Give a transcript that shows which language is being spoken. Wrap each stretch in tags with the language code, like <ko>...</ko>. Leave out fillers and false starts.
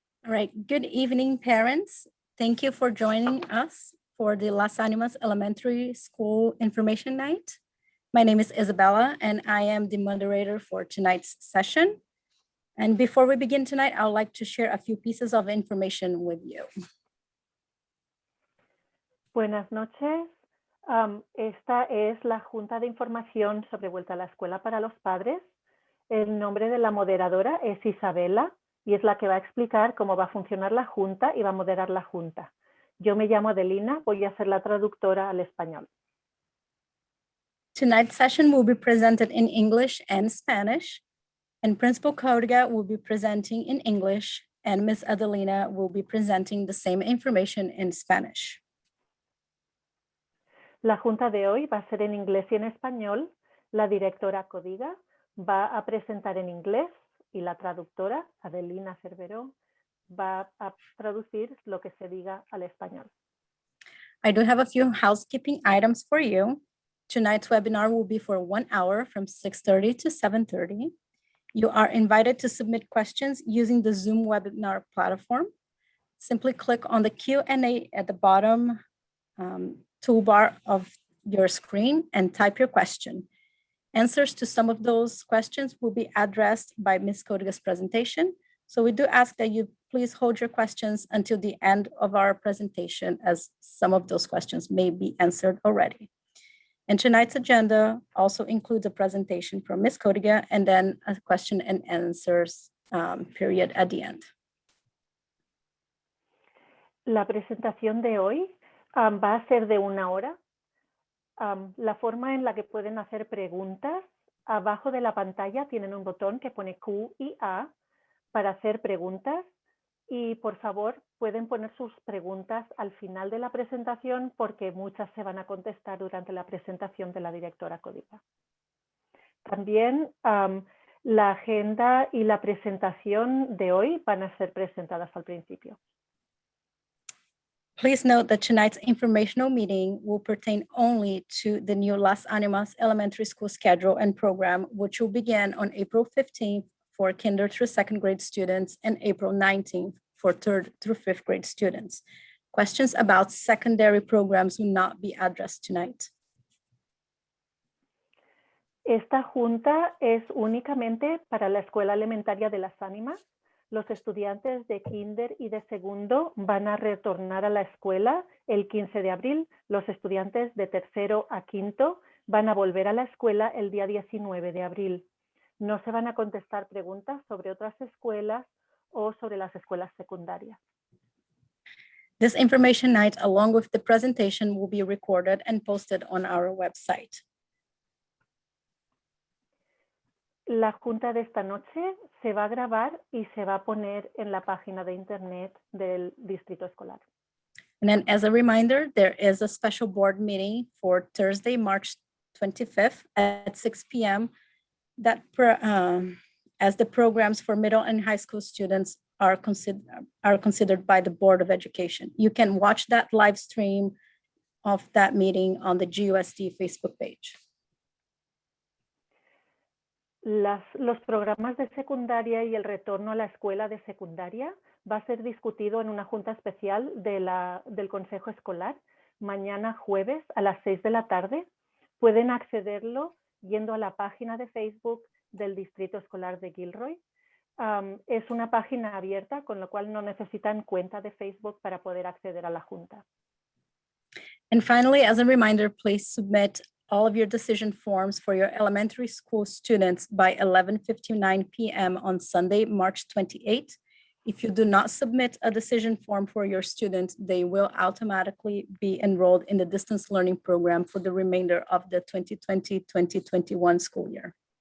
<en>All right, good evening, parents. Thank you for joining us for the Las Animas Elementary School Information Night. My name is Isabella, and I am the moderator for tonight's session. And before we begin tonight, I would like to share a few pieces of information with you.</en> <es>Buenas noches. Esta es la Junta de Información sobre Vuelta a la Escuela para los Padres. El nombre de la moderadora es Isabela y es la que va a explicar cómo va a funcionar la Junta y va a moderar la Junta. Yo me llamo Adelina, voy a ser la traductora al español.</es> <en>Tonight's session will be presented in English and Spanish, and Principal Córdega will be presenting in English, and Ms. Adelina will be presenting the same information in Spanish.</en> <es>La Junta de hoy va a ser en inglés y en español. La directora Córdega va a presentar en inglés y la traductora, Adelina Cerveró, va a traducir lo que se diga al español.</es> <en>I do have a few housekeeping items for you. Tonight's webinar will be for 1 hour from 6:30 to 7:30. You are invited to submit questions using the Zoom webinar platform. Simply click on the Q&A at the bottom toolbar of your screen and type your question. Answers to some of those questions will be addressed by Ms. Córdega's presentation. So we do ask that you please hold your questions until the end of our presentation, as some of those questions may be answered already. And tonight's agenda also includes a presentation from Ms. Córdega and then a question and answers period at the end.</en> <es>La presentación de hoy va a ser de 1 hora. La forma en la que pueden hacer preguntas, abajo de la pantalla tienen un botón que pone Q y A para hacer preguntas y por favor pueden poner sus preguntas al final de la presentación porque muchas se van a contestar durante la presentación de la directora Córdega. También la agenda y la presentación de hoy van a ser presentadas al principio.</es> <en>Please note that tonight's informational meeting will pertain only to the new Las Animas Elementary School schedule and program, which will begin on April 15th for kinder through 2nd grade students and April 19th for 3rd through 5th grade students. Questions about secondary programs will not be addressed tonight.</en> <es>Esta junta es únicamente para la Escuela Elementaria de Las Ánimas. Los estudiantes de kinder y de segundo van a retornar a la escuela el 15 de abril. Los estudiantes de tercero a quinto van a volver a la escuela el día 19 de abril. No se van a contestar preguntas sobre otras escuelas o sobre las escuelas secundarias.</es> <en>This information night, along with the presentation, will be recorded and posted on our website.</en> <es>La junta de esta noche se va a grabar y se va a poner en la página de internet del distrito escolar.</es> <en>And then as a reminder, there is a special board meeting for Thursday, March 25th at 6 p.m. that as the programs for middle and high school students are considered by the Board of Education. You can watch that live stream of that meeting on the GUSD Facebook page.</en> <es>Los programas de secundaria y el retorno a la escuela de secundaria va a ser discutido en una junta especial del Consejo Escolar mañana jueves a las 6 de la tarde. Pueden accederlo yendo a la página de Facebook del Distrito Escolar de Gilroy. Es una página abierta, con lo cual no necesitan cuenta de Facebook para poder acceder a la junta.</es> <en>And finally, as a reminder, please submit all of your decision forms for your elementary school students by 11:59 p.m. on Sunday, March 28th. If you do not submit a decision form for your students, they will automatically be enrolled in the distance learning program for the remainder of the 2020-2021 school year.</en>